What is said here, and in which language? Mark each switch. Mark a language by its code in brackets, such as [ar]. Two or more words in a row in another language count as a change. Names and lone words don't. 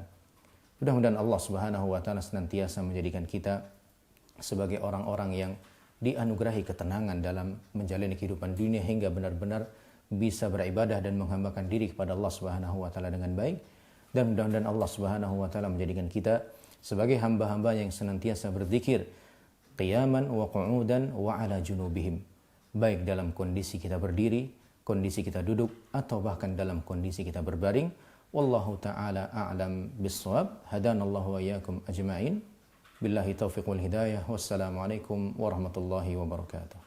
[id] Mudah-mudahan Allah [ar] سبحانه وتعالى [id] senantiasa menjadikan kita sebagai orang-orang yang dianugerahi ketenangan dalam menjalani kehidupan dunia hingga benar-benar bisa beribadah dan menghambakan diri kepada Allah [ar] سبحانه وتعالى [id] dengan baik. Dan mudah-mudahan Allah [ar] سبحانه وتعالى [id] menjadikan kita sebagai hamba-hamba yang senantiasa berzikir [ar] قياما وقعودا وعلى جنوبهم, [id] baik dalam kondisi kita berdiri, kondisi kita duduk, atau bahkan dalam kondisi kita berbaring. [ar] والله تعالى أعلم بالصواب. هدانا الله وإياكم أجمعين. بالله التوفيق والهداية. والسلام عليكم ورحمة الله وبركاته.